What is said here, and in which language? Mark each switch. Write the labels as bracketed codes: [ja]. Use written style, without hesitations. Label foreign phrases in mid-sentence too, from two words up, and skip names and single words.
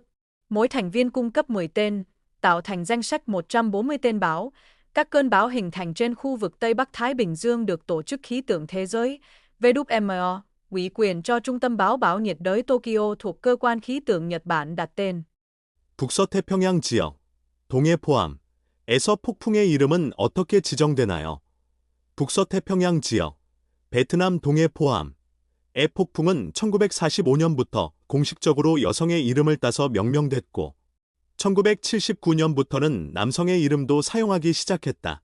[vi] Mỗi thành viên cung cấp 10 tên, tạo thành danh sách 140 tên bão. Các cơn bão hình thành trên khu vực Tây Bắc Thái Bình Dương được Tổ chức Khí tượng Thế giới, WMO, ủy quyền cho Trung tâm Bão nhiệt đới Tokyo thuộc Cơ quan Khí tượng Nhật Bản đặt tên. [ko] 북서태평양 지역, 동해 포함에서 폭풍의 이름은 어떻게 지정되나요? 북서태평양 지역, 베트남 동해 포함의 폭풍은 1945년부터 공식적으로 여성의 이름을 따서 명명됐고 1979년부터는 남성의 이름도 사용하기 시작했다.